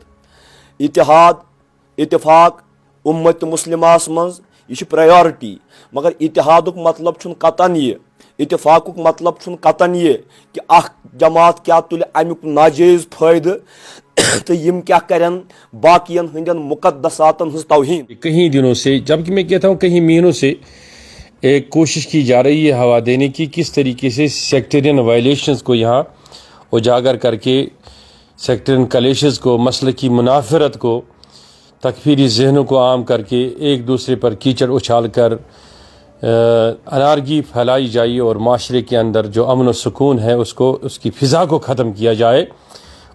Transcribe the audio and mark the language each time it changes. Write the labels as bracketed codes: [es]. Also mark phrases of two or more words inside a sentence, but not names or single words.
[ks] اتحاد اتفاق امت مسلمہس منٛز یہ چھِ پرائیورٹی، مگر اتحادک مطلب چھُنہٕ قطعاً یہ، اتفاقک مطلب چھُنہٕ قطعاً یہ کہ اخ جماعت کیا تُلہِ امیُک ناجائز فٲیدٕ تو یم کیا کرن باقین ہندین مقدساتن ہنز توہین۔ [ur] کہیں دنوں سے، جبکہ میں کہتا ہوں کہیں مہینوں سے، ایک کوشش کی جا رہی ہے ہوا دینے کی کس طریقے سے سیکٹرین وائلیشنز کو یہاں اجاگر کر کے، سیکٹرین کلیشز کو، مسلکی منافرت کو، تکفیری ذہنوں کو عام کر کے ایک دوسرے پر کیچڑ اچھال کر انارگی پھیلائی جائے اور معاشرے کے اندر جو امن و سکون ہے اس کی فضا کو ختم کیا جائے۔